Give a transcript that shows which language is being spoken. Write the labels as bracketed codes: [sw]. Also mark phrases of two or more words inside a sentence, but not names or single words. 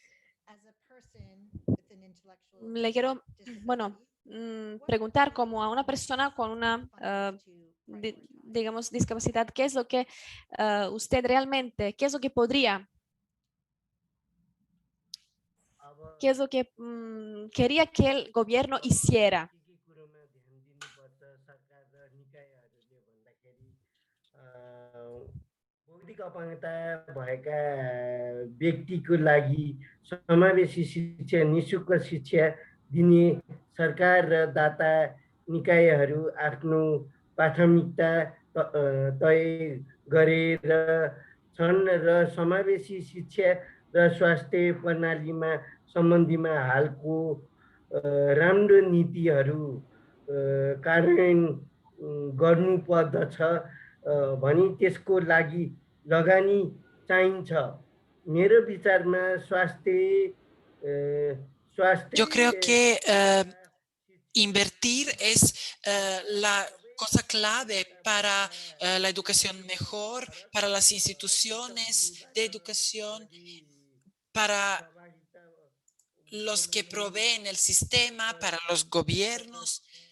[es] Le quiero, preguntar como a una persona con una, digamos, discapacidad, ¿qué es lo que usted realmente, qué es lo que podría, qué es lo que quería que el gobierno hiciera? [ne] बौद्धिक अपाङ्गता भएका व्यक्तिको लागि समावेशी शिक्षा निशुल्क शिक्षा दिने सरकार र दाता निकायहरू आफ्नो प्राथमिकता तय गरेर छन् र समावेशी शिक्षा र स्वास्थ्य प्रणालीमा सम्बन्धीमा हालको राम्रो नीतिहरू कार्यान्वयन गर्नुपर्दछ भनी त्यसको लागि लगानी चाहिन्छ। मेरो विचारमा [es] Yo creo que invertir es la cosa clave para la educación mejor, para las instituciones de educación, para los que proveen el sistema, para los gobiernos.